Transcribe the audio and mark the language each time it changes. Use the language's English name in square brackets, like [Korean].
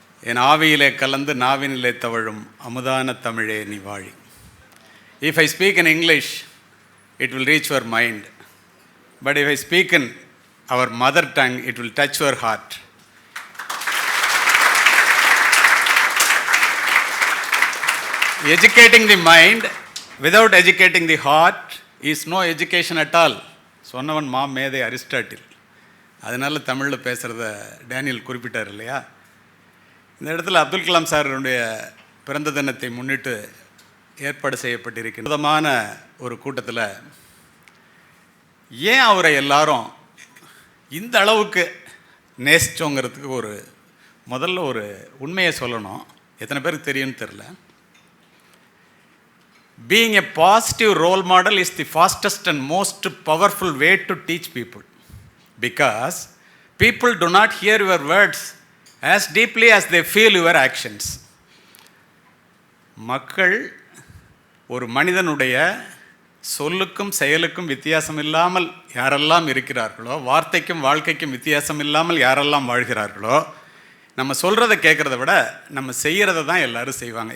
[Tamil] என் ஆவியிலே கலந்து நாவினிலே தவழும் அமுதான தமிழே நீ வாழி. [English] If I speak in English, it will reach your mind. But if I speak in our mother tongue, it will touch your heart. Educating the mind without educating the heart is no education at all. [Tamil] சொன்னவன் மேதை Aristotle. அதனால் தமிழில் பேசுகிறத Daniel குறிப்பிட்டார் இல்லையா? இந்த இடத்துல அப்துல் கலாம் சாருடைய பிறந்த தினத்தை முன்னிட்டு ஏற்பாடு செய்யப்பட்டிருக்கிற விதமான ஒரு கூட்டத்தில் ஏன் அவரை எல்லாரும் இந்த அளவுக்கு நேசிச்சோங்கிறதுக்கு முதல்ல ஒரு உண்மையை சொல்லணும். எத்தனை பேருக்கு தெரியும்னு தெரில. [English] Being a positive role model is the fastest and most powerful way to teach people, because people do not hear your words as deeply as they feel your actions. [Tamil] மக்கள் ஒரு மனிதனுடைய சொல்லுக்கும் செயலுக்கும் வித்தியாசம் இல்லாமல் யாரெல்லாம் இருக்கிறார்களோ, வார்த்தைக்கும் வாழ்க்கைக்கும் வித்தியாசம் இல்லாமல் யாரெல்லாம் வாழ்கிறார்களோ, நம்ம சொல்கிறத கேட்குறத விட நம்ம செய்கிறத தான் எல்லோரும் செய்வாங்க.